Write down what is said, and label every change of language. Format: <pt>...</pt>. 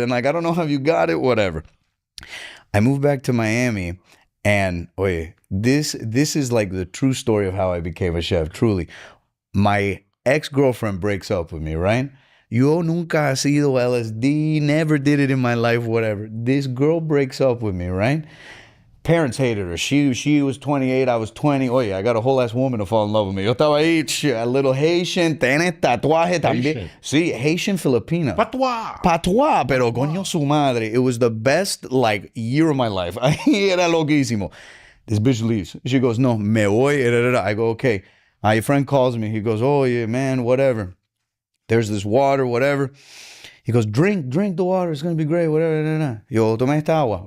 <en>And like, I don't know how you got it, whatever. I moved back to Miami and, oye, this is like the true story of how I became a chef, truly. My ex-girlfriend breaks up with me, right?</en> <es>Yo nunca he sido LSD,</es> <en>never did it in my life, whatever. This girl breaks up with me, right? Parents hated her. She was 28, I was 20. Oye, I got a whole ass woman to fall in love with me.</en> <es>Yo estaba ahí,</es> <en>a little Haitian,</en> <es>tiene tatuaje también. Sí, Haitian Filipina. Patois, pero coño su madre.</es> <en>It was the best like year of my life.</en> <es>Era loquísimo.</es> <en>This bitch leaves. She goes,</en> <es>no, me voy.</es> <en>I go, okay. Your friend calls me. He goes, oh yeah, man, whatever. There's this water, whatever. He goes, drink the water. It's going to be great, whatever.</en> <es>Yo, toma esta agua.</es>